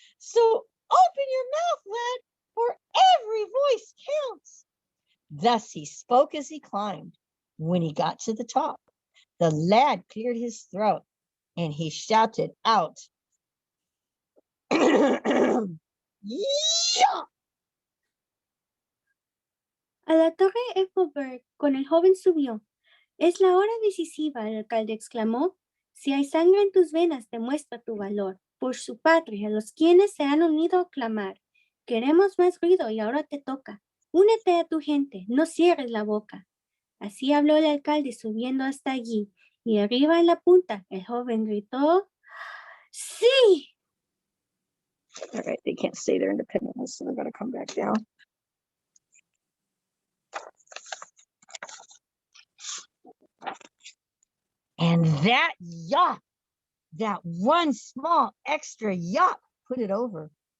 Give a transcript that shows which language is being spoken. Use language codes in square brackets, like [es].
[en] So open your mouth, lad, for every voice counts. Thus he spoke as he climbed. When he got to the top, the lad cleared his throat and he shouted out, yeah! [es] A la torre Eiffelberg con el joven subió. Es la hora decisiva, el alcalde exclamó. Si hay sangre en tus venas, demuestra tu valor. Por su patria, los quienes se han unido a clamar. Queremos más ruido y ahora te toca. Únete a tu gente, no cierres la boca. Así habló el alcalde subiendo hasta allí. Y arriba en la punta, el joven gritó, ¡sí! [en] All right, they can't stay there independently, so they're going to come back down. And that yop, that one small extra yop, put it over.